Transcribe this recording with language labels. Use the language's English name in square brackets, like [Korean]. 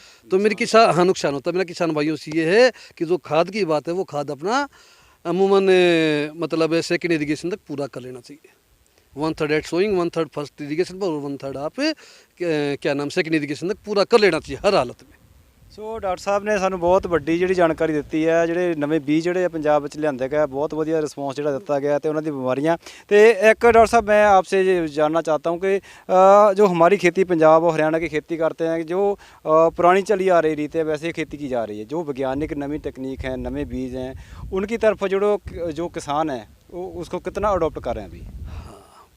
[Hindi] तो मेरी नुकसान होता है। मेरा किसान भाइयों से ये है कि जो खाद की बात है वो खाद अपना अमूमन मतलब सेकेंड इरिगेशन तक पूरा कर लेना चाहिए। 1/3 एट सोइंग, 1/3 फर्स्ट इरिगेशन पर और 1/3 आप क्या नाम सेकेंड इरिगेशन तक पूरा कर लेना चाहिए हर हालत में। [Punjabi] ਸੋ ਡਾਕਟਰ ਸਾਹਿਬ ਨੇ ਸਾਨੂੰ ਬਹੁਤ ਵੱਡੀ ਜਿਹੜੀ ਜਾਣਕਾਰੀ ਦਿੱਤੀ ਹੈ, ਜਿਹੜੇ ਨਵੇਂ ਬੀਜ ਜਿਹੜੇ ਆ ਪੰਜਾਬ ਵਿੱਚ ਲਿਆਂਦੇ ਗਏ, ਬਹੁਤ ਵਧੀਆ ਰਿਸਪੌਂਸ ਜਿਹੜਾ ਦਿੱਤਾ ਗਿਆ ਤੇ ਉਹਨਾਂ ਦੀ ਬਿਮਾਰੀਆਂ। [Hindi] ਤੇ एक डॉक्टर साहब मैं आपसे ये जानना चाहता हूँ कि जो हमारी खेती पंजाब और हरियाणा की खेती करते हैं, जो पुरानी चली आ रही रीत है वैसे ही खेती की जा रही है, जो वैज्ञानिक नवी तकनीक है, नवे बीज हैं, उनकी तरफ जो किसान है वो उसको कितना अडोप्ट कर रहे हैं अभी?